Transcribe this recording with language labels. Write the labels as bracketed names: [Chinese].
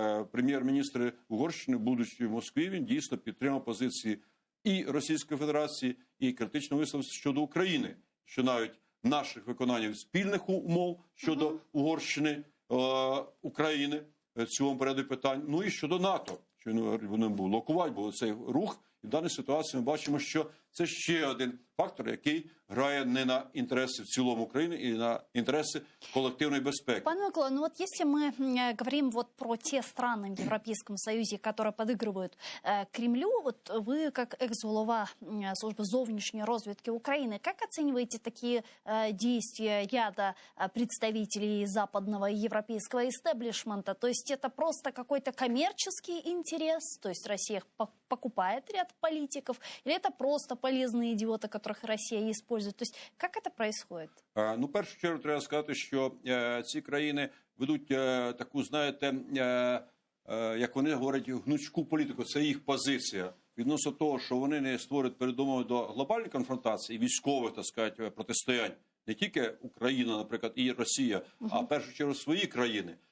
[Ukrainian] Прем'єр-міністр Угорщини, будучи в Москві, він дійсно підтримав позиції і Російської Федерації, і критично висловився щодо України, що навіть наших виконань спільних умов щодо Угорщини, України, в цьому поряду питань, ну і щодо НАТО, що вони блокувати, бо цей рух І в даній ситуації ми бачимо, що це ще один фактор, який грає не на [Russian] интересы в целом Украины и на интересы коллективной безопасности. Пане Микола, ну вот если мы говорим вот про те страны в Европейском Союзе, которые подыгрывают Кремлю, вот вы как экс-глава службы [Ukrainian] зовнішньої розвідки [Russian] Украины, как оцениваете такие действия ряда представителей западного и европейского истеблишмента? То есть это просто какой-то коммерческий интерес, то есть Россия покупает ряд политиков, или это просто полезные идиоты, которых Россия использует? То есть как это происходит? [Ukrainian] Ну, в першу чергу треба сказати, що ці країни ведуть таку, знаєте, як вони говорять, гнучку політику. Це їх позиція. Відносно того, що вони не створюють передумови до глобальної конфронтації, військових, так сказати, протистоянь. Не тільки Україна, наприклад, і Росія, а в першу чергу свої країни.